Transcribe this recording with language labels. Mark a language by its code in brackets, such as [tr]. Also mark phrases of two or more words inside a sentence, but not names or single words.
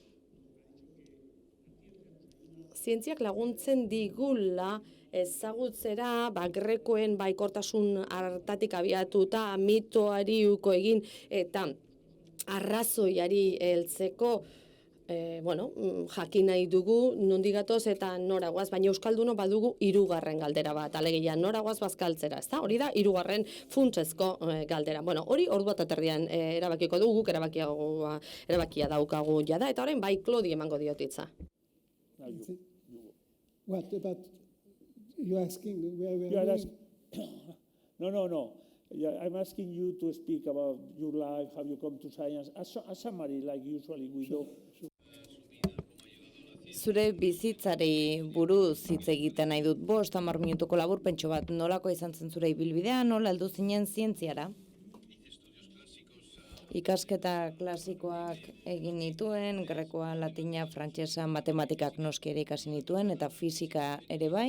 [eu] zientziak laguntzen digula ezagutzera, grekoen baikortasun hartatik abiatuta, mitoari uko egin eta arrazoiari heltzeko, jakin nahi dugu nondik gatoz eta nora goaz, baina euskalduno badugu hirugarren galdera bat, alegia nora goaz bazkaltzera, ezta? Hori da hirugarren funtsezko galdera. Bueno, hori ordu bat aterdian erabakiko dugu, erabakia daukagu jada, eta orain bai Klodi emango diotitza. [en] What about you asking where we You are are going? No. Yeah, I'm asking you to speak about your life, how you come to science, a summary like usually we do. [eu] Zure bizitzari buruz hitz egiten nahi dut 5-10 minutuko laburpentxo bat, nolako izan zen zure ibilbidea, nola heldu zinen zientziara? Ikasketa klasikoak egin nituen, grekoa, latina, frantsesa, matematikak noski ere ikasi nituen, eta fisika ere bai.